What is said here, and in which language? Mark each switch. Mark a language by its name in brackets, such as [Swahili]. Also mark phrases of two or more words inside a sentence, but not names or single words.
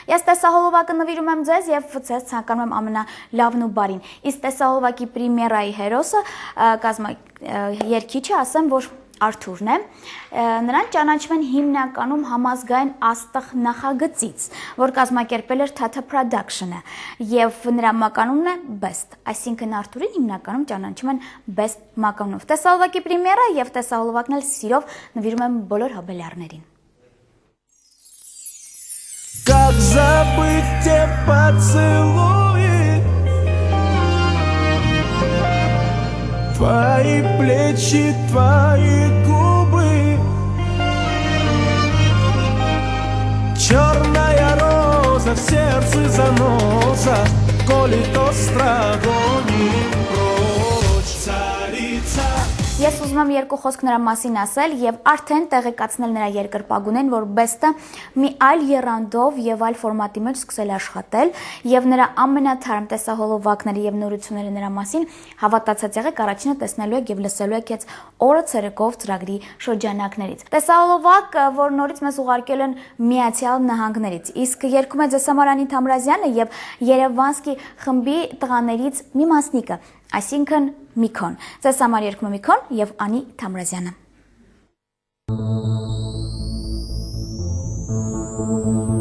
[Armenian] Ես տեսահոլովակը նվիրում եմ ձեզ եւ ձեզ ցանկանում եմ ամենալավն ու բարին։ Իսկ տեսահոլովակի պրեմիերայի հերոսը երգիչը ասեմ, որ Արթուրն է, նրան ճանաչում են հիմնականում համազգային աստղ նախագծից, որ կազմակերպել էր Tata Production-ը, եւ նրա մականունն է Best, այսինքն Արթուրին հիմնականում ճանաչում են Best մականունով։ Տեսահոլովակի պրեմիերա եւ տեսահոլովակն էլ սիրով նվիրում եմ բոլոր հոբելյարներին։ [Russian] Как забыть те поцелуи, твои плечи, твои губы, черная роза в сердце заноза, колет острогонит прочь, царица. [Armenian] Ես ուզում եմ երկու խոսք նրա մասին ասել եւ արդեն տեղեկացնել նրա երկրպագունեն, որ Best-ը մի այլ եռանդով եւ այլ ֆորմատի մեջ սկսել աշխատել եւ նրա ամենաթարմ տեսահոլովակների եւ նորությունները նրա մասին հավատացած եղեք առաջինը տեսնելու եք եւ լսելու եք այս օրը ցերեկով ծրագրի շրջանակներից։ Տեսահոլովակ, որ նորից մեզ ուղարկել են Միացյալ Նահանգներից, իսկ երգում է ձեզ համար Անի Թամրազյանը եւ Երևանսկի խմբի տղաներից մի մասնիկը, այսինքն Միքոն։ Ձեզ համար երգում է Միքոն եւ Անի Թամրազյանը։